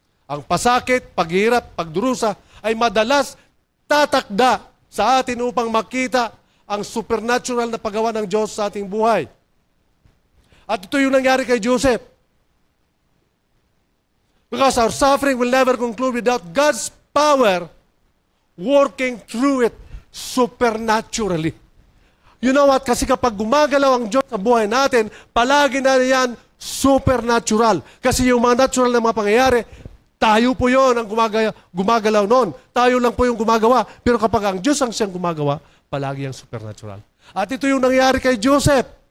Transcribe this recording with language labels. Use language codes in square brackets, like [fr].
[tl] Ang pasakit, paghihirap, pagdurusa ay madalas tatakda sa atin upang makita ang supernatural na paggawa ng Diyos sa ating buhay. At ito yung nangyari kay Joseph. [en] Because our suffering will never conclude without God's power working through it supernaturally. You know what? [tl] Kasi kapag gumagalaw ang Diyos sa buhay natin, palagi na yan supernatural. Kasi yung mga natural na mga pangyayari, tayo po yun ang gumagalaw noon. Tayo lang po yung gumagawa. Pero kapag ang Diyos ang siyang gumagawa, palagi ang supernatural. At ito yung nangyari kay Joseph.